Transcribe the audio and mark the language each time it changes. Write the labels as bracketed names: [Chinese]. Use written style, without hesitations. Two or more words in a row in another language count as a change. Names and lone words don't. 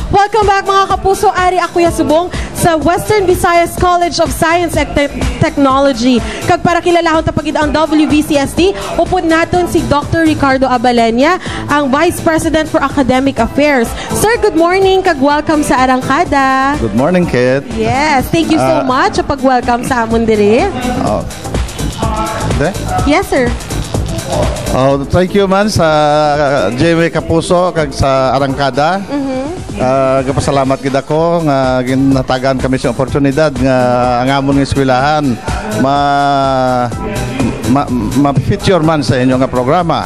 [English] Welcome back [Hiligaynon] mga kapuso. Ari Akuya Subong sa Western Visayas College of Science and Technology. Kag para kilalahon tapagid ang WVCST, upod naton si Dr. Ricardo Abalenya, ang Vice President for Academic Affairs. [English] Sir, good morning. [Hiligaynon] Kag welcome sa Arangkada. [English] Good morning, Kit. Yes, thank you so much [Hiligaynon] sa pag-welcome sa amon diri. [English] Yes, sir. Thank you [Hiligaynon] man sa JW Kapuso kag sa Arangkada. Gapasalamat gid ako nga ginatagan kami sa oportunidad nga ang amon nga eskwelahan ma-feature man sa inyo nga programa.